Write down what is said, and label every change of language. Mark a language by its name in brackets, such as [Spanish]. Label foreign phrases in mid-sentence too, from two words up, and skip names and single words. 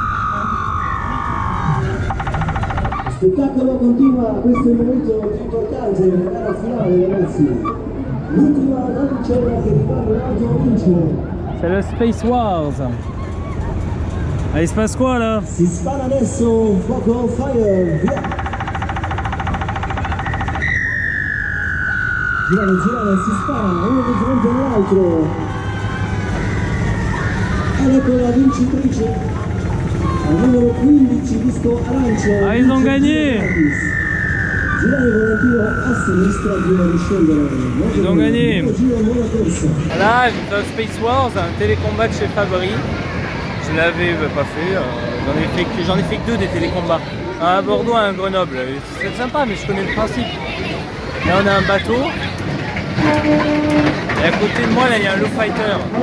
[Italian] Spettacolo continua, questo è il momento più importante della gara finale, ragazzi. L'ultima navicella che riparte l'auto vince. [French] C'est le Space Wars. Ah, il se passe quoi là? [Italian] Si spara adesso, fuoco fire, via! Girano, si spara, uno di fronte all'altro. Ed ecco la vincitrice, al numero 15, disco arancio. [French] Ah, ils ont gagné! [Italian] Girare volantino a sinistra prima di scendere. [French] Ils ont gagné! [Italian] Giro, buona corsa. [French] Là, j'ai fait Space Wars, un télécombat de chez Fabry. Je l'avais pas fait, j'en ai fait que 2 des télécombats. Un à Bordeaux, un à Grenoble. C'est sympa, mais je connais le principe. Là, on a un bateau. Et à côté de moi, là, il y a un [English] low fighter.